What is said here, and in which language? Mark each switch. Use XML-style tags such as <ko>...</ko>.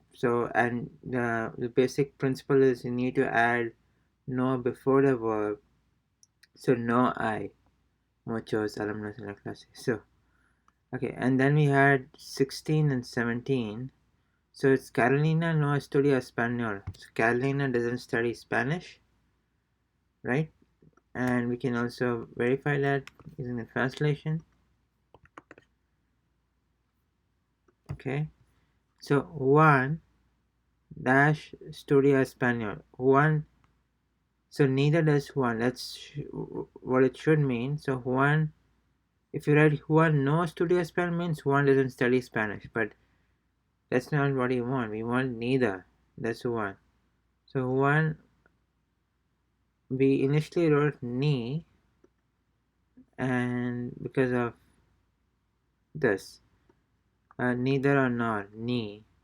<en>So and the basic principle is you need to add no before the verb.</en> <es>So no I muchos alumnos en la clase.</es> <en>So okay, and then we had 16 and 17. So it's Carolina</en> <es>no estudia español.</es> <en>So Carolina doesn't study Spanish, right? And we can also verify that using the translation. Okay. So Juan dash</en> <es>estudia español.</es> <en>Juan. So neither does Juan. That's what it should mean. So Juan. If you write</en> <es>Juan no estudia español</es> <en>means Juan doesn't study Spanish, but that's not what we want. We want neither. That's Juan. So Juan, we initially wrote ni, and because of this, neither or nor, ni.</en>